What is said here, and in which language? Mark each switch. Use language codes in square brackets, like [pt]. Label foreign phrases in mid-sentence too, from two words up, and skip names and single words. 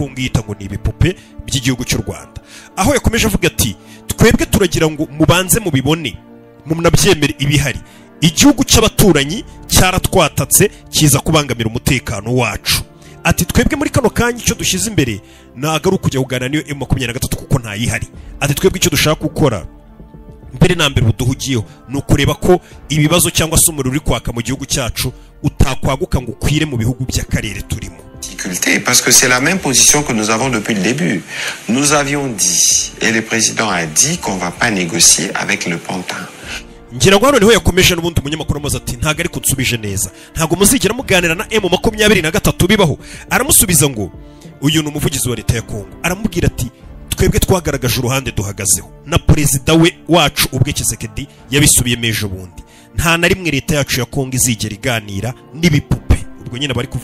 [rw] kungita ngo ni ibipupe by'igihugu cy'u Rwanda aho yakomeje avuga ati twebwe turagira ngo mubanze mubibone munabyemere ibihari igihugu cy'abaturanyi cyaratwatatse kiza kubangamira umutekano wacu ati twebwe muri kano kanya icyo dushyize imbere nagaruka kujya kugana niyo M23 kuko ntayihari ati twebwe icyo dushaka gukora mbere na mbere buduhugiyeho no kureba ko ibibazo cyangwa se umuriro uri kwaka mu gihugu cyacu utakwaguka ngo ukwire mu bihugu by'akarere turimo [fr] parce que c'est la même position que nous avons depuis le début. Nous avions dit et le président a dit qu'on va pas négocier avec le Pantin. [rw] ngira ngo hano niho yakomeje n'ubundi umunyamakuru amaze ati ntago ari kunsubije neza ntago muzigera muganira na M23 bibaho aramusubiza ngo uyu ni umuvugizi wa leta ya Kongo aramubwira ati twebwe twagaragaje uruhande duhagazeho na perezida we wacu ubwe Tshisekedi yabisubiyemo ejo bundi nta na rimwe leta yacu ya Kongo izigera iganira n'ibipupe ubwo nyine bari